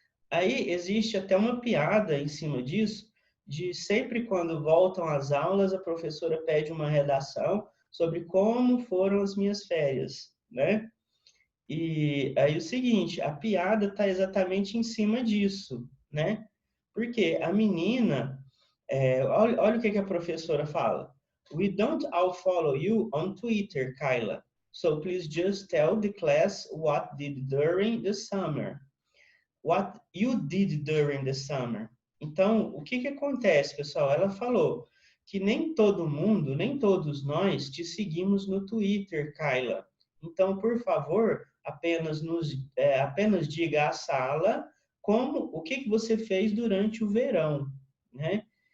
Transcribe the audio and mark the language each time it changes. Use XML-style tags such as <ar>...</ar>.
<pt>Aí existe até uma piada em cima disso, de sempre quando voltam às aulas, a professora pede uma redação sobre como foram as minhas férias, né? E aí o seguinte, a piada está exatamente em cima disso, né? Porque a menina, olha o que a professora fala.</pt> <en>We don't all follow you on Twitter, Kyla. So please just tell the class what did during the summer. What you did during the summer.</en> <pt>Então, o que acontece, pessoal? Ela falou que nem todo mundo, nem todos nós te seguimos no Twitter, Kyla. Então, por favor, apenas diga à sala o que você fez durante o verão, né?</pt>